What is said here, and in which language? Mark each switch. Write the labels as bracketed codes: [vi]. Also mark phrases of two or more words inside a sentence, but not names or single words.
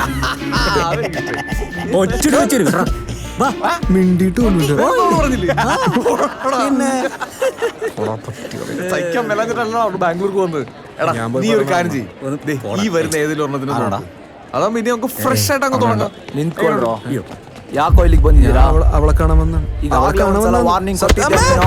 [ml] ഒച്ചിട്ട് വെച്ചിരുന്നു. മിണ്ടിയിട്ട് സഹിക്കാൻ മേലാഞ്ഞിട്ടല്ലോ ബാംഗ്ലൂർക്ക് വന്നത്. എടാ നീ ഒരു കാര്യം ചെയ്യ്. ദേ, ഈ വരുന്ന ഏതെങ്കിലും ഒരെണ്ണത്തിന് നോക്ക്. അതാകുമ്പോ ഇനി നമുക്ക് ഫ്രഷ് ആയിട്ട് അങ്ങ് തുടങ്ങാം. [kn] ನಿಂತ್ಕೊಳ್ರೋ ಯಾಕೋ ಇಲ್ಲಿಗೆ ಬಂದಿದ್ದೀರಾ? [ml] അവളെ കാണാൻ വന്നാണ്. [kn] ಈಗಾಗಲೇ ಒಂದ್ಸಲ ವಾರ್ನಿಂಗ್ ಕೊಟ್ಟಿದ್ದೆ ನಾನು.